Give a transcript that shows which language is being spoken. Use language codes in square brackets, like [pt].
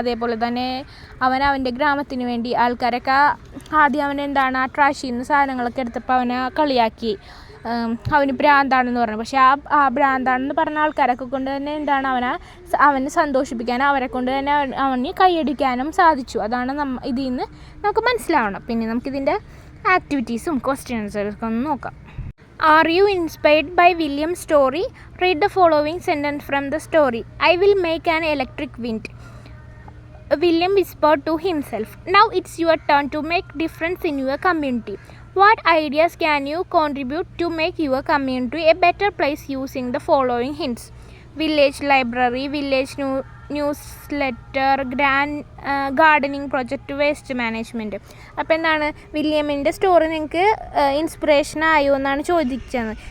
[ml] അതേപോലെ തന്നെ അവൻ്റെ ഗ്രാമത്തിന് വേണ്ടി ആൾക്കാരൊക്കെ ആദ്യം അവനെന്താണ് ആ ട്രാഷിൽ നിന്ന് സാധനങ്ങളൊക്കെ എടുത്തപ്പോൾ അവനെ കളിയാക്കി, അവന് ഭ്രാന്താണെന്ന് പറഞ്ഞു. പക്ഷേ ആ ഭ്രാന്താണെന്ന് പറഞ്ഞ ആൾക്കാരൊക്കെ കൊണ്ട് തന്നെ എന്താണ് അവനെ സന്തോഷിപ്പിക്കാനും അവരെ കൊണ്ട് തന്നെ അവന് കൈയടിക്കാനും സാധിച്ചു. അതാണ് ഇതിൽ നിന്ന് നമുക്ക് മനസ്സിലാവണം. പിന്നെ നമുക്കിതിൻ്റെ ആക്ടിവിറ്റീസും ക്വസ്റ്റ്യൻസൊക്കെ ഒന്ന് നോക്കാം. [en] Are you inspired by William's story? Read the following sentence from the story. I will make an electric wind. William whispered to himself. Now it's your turn to make difference in your community. What ideas can you contribute to make your community a better place using the following hints? Village library, village newsletter, gardening project, waste management. [ml] അപ്പോൾ എന്താണ് വില്യമിൻ്റെ story നിങ്ങൾക്ക് inspiration ആയോ എന്നാണ് ചോദിച്ചത്.